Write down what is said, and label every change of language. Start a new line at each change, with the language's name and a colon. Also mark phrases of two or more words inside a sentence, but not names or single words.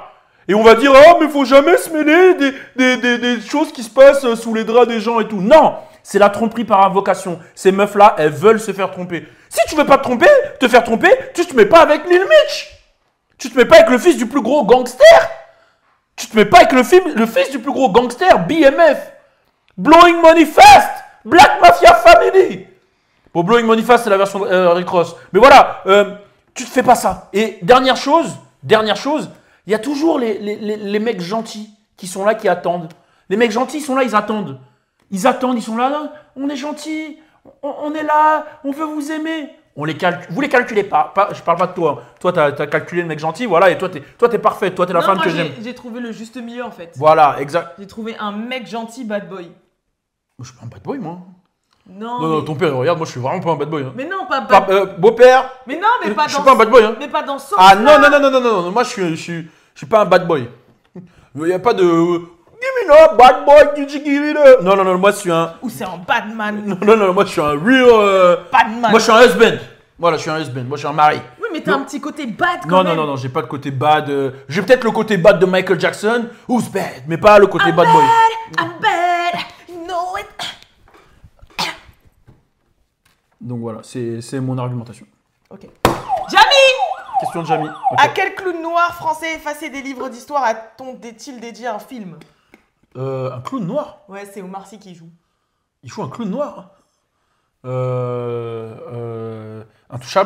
French: Et on va dire, oh, mais faut jamais se mêler des choses qui se passent sous les draps des gens et tout. Non, c'est la tromperie par invocation. Ces meufs-là, elles veulent se faire tromper. Si tu veux pas te faire tromper, tu te mets pas avec Lil Mitch. Tu te mets pas avec le fils du plus gros gangster. Tu te mets pas avec le fils du plus gros gangster, BMF. Blowing Money Fast, Black Mafia Family. Bon, Blowing Money Fast, c'est la version Rick Ross. Mais voilà, tu te fais pas ça. Et dernière chose, il y a toujours les mecs gentils qui sont là, qui attendent. Les mecs gentils, ils sont là, ils attendent. Ils sont là, non, on est gentils, on est là, on veut vous aimer. Vous les calculez pas. Je parle pas de toi. Toi, tu as calculé le mec gentil, voilà, et toi, t'es parfaite. Toi, t'es la femme que j'aime. J'ai trouvé le juste milieu, en fait. Voilà, exact. J'ai trouvé un mec gentil
English: bad boy.
French: Je suis pas un
English: bad boy,
French: moi. Non, Non, ton père, regarde, moi, je suis vraiment pas un
English: bad boy.
French: Hein. Mais non, pas bad beau-père. Mais non, mais pas dans... Je suis pas un
English: bad boy,
French: hein. Mais pas dans ce Ah sens-là. non, moi, je suis pas un
English: bad boy.
French: Il n'y a pas de...
English: Give me up, bad boy, give it up.
French: Non, moi, je suis un... Ou c'est un
English: bad man.
French: Non, moi, je suis un real...
English: Bad man.
French: Moi, je suis un husband. Voilà, je suis un husband. Moi, je suis un mari. Oui, mais t'as un petit côté bad quand même. Non, j'ai pas le côté bad. J'ai peut-être le côté bad de Michael Jackson,
English: who's bad,
French: mais pas le côté
English: bad boy. I'm bad, you know it.
French: Donc voilà, c'est mon argumentation. Ok. Jamie! Question de Jamie. Ok. À quel clown noir français effacé des livres d'histoire a-t-il dédié un film? Un clown noir? Ouais, c'est Omar Sy qui joue. Il joue un clown noir? Intouchable?